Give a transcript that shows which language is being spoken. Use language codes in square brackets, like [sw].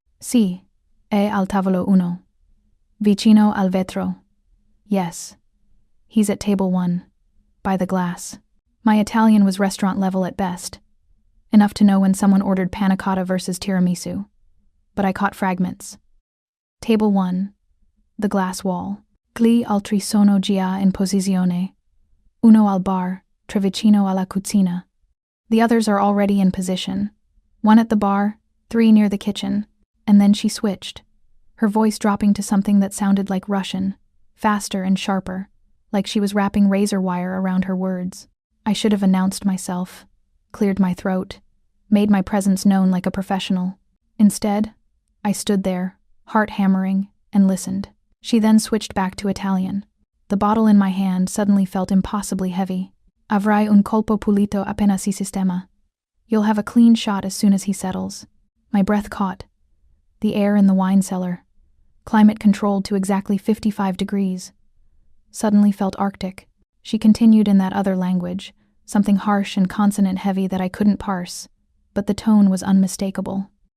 [it] Sì, è al tavolo uno. Vicino al vetro. [en] Yes. He's at table 1, by the glass. My Italian was restaurant level at best, enough to know when someone ordered panna cotta versus tiramisu, but I caught fragments. Table 1, the glass wall. [it] Gli altri sono già in posizione. Uno al bar, tre vicino alla cucina. [en] The others are already in position. 1 at the bar, 3 near the kitchen, and then she switched, her voice dropping to something that sounded like Russian, faster and sharper, like she was wrapping razor wire around her words. I should have announced myself, cleared my throat, made my presence known like a professional. Instead, I stood there, heart hammering, and listened. She then switched back to Italian. The bottle in my hand suddenly felt impossibly heavy. [it] Avrai un colpo pulito appena si sistema. [en] You'll have a clean shot as soon as he settles. My breath caught. The air in the wine cellar, climate controlled to exactly 55 degrees, suddenly felt arctic. She continued in that other language, something harsh and consonant-heavy that I couldn't parse, but the tone was unmistakable.